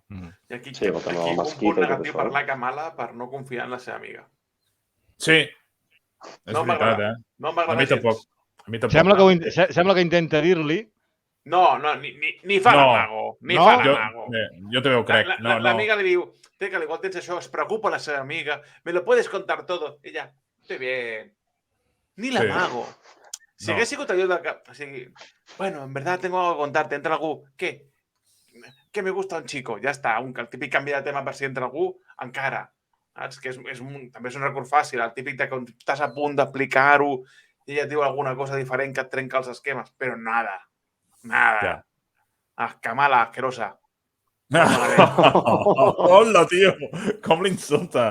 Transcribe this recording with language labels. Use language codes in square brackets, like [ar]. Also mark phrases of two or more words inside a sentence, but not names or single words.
[ca] I aquí un punt negatiu per la Kamala per no confiar en la seva amiga. Sí, és veritat, No m'agrada gens. A mi tampoc. Sembla que intenta dir-li... No, ni fa l'amago. Ni fa l'amago. Jo també ho crec. L'amiga li diu, que al igual tens això, es preocupa la seva amiga, [es] me lo puedes contar todo. Ella, estoy bien. [ca] Ni l'amago. Si hagués sigut allò de que... O sigui, bueno, [es] en verdad tengo algo que contarte. [ca] Entra algú, [es] ¿qué? Que me gusta un chico. [ca] Ja està. El típic canvi de tema per si entra algú, encara. Saps? Que també és un recurs fàcil. El típic de que estàs a punt d'explicar-ho i ella et diu alguna cosa diferent que et trenca els esquemes. Però nada. Kamala, asquerosa. Hola, tio! Com l'insulta.